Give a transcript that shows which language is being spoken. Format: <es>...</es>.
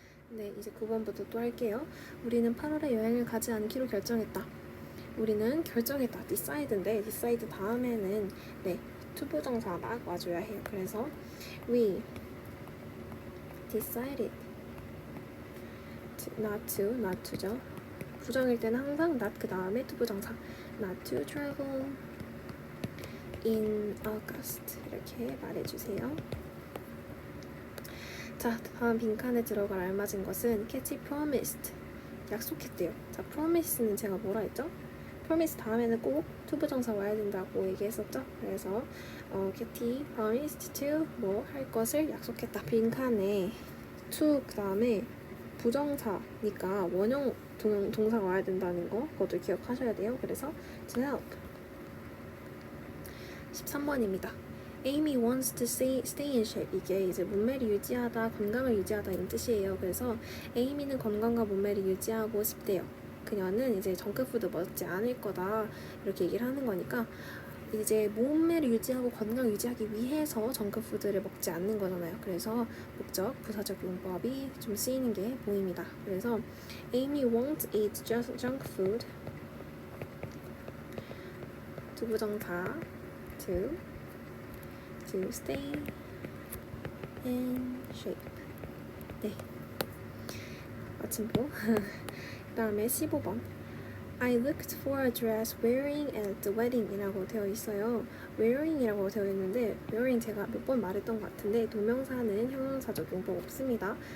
<ko>네, 이제 9번부터 또 할게요. 우리는 8월에 여행을 가지 않기로 결정했다. 우리는 결정했다. decide인데 decide 다음에는 네, 투부정사가 와줘야 해요. 그래서</ko> <en>we decided not to</en> <ko>죠. 부정일 때는 항상 not 그 다음에 투부정사</ko> <en>not to travel in August</en> <ko>이렇게 말해주세요. 자, 다음 빈칸에 들어갈 알맞은 것은 캐티 promised 약속했대요. 자, promise는 제가 뭐라 했죠? promise 다음에는 꼭 투부정사 와야 된다고 얘기했었죠? 그래서 캐티</ko> <en>promised to</en> <ko>뭐 할 것을 약속했다. 빈칸에 to 그 다음에 부정사니까 원형 동사가 와야 된다는 거 그것도 기억하셔야 돼요. 그래서</ko> <en>to help</en> <ko>13번입니다.</ko> <en>Amy wants to stay in shape.</en> <ko>이게 이제 몸매를 유지하다, 건강을 유지하다 이런 뜻이에요. 그래서 에이미는 건강과 몸매를 유지하고 싶대요. 그녀는 이제 정크푸드 먹지 않을 거다 이렇게 얘기를 하는 거니까 이제 몸매를 유지하고 건강 유지하기 위해서 정크푸드를 먹지 않는 거잖아요. 그래서 목적, 부사적 용법이 좀 쓰이는 게 보입니다.</ko> <en>그래서 Amy won't eat just junk food.</en> <ko>투부정사</ko> <en>to stay in shape.</en> <ko>네, 마침표. 그 다음에 15번</ko> <en>I looked for a dress wearing at the wedding</en> <ko>이라고 되어 있어요. wearing 이라고 되어 있는데 wearing 제가 몇 번 말했던 것 같은데 동명사는 형용사적 용법 없습니다.</ko>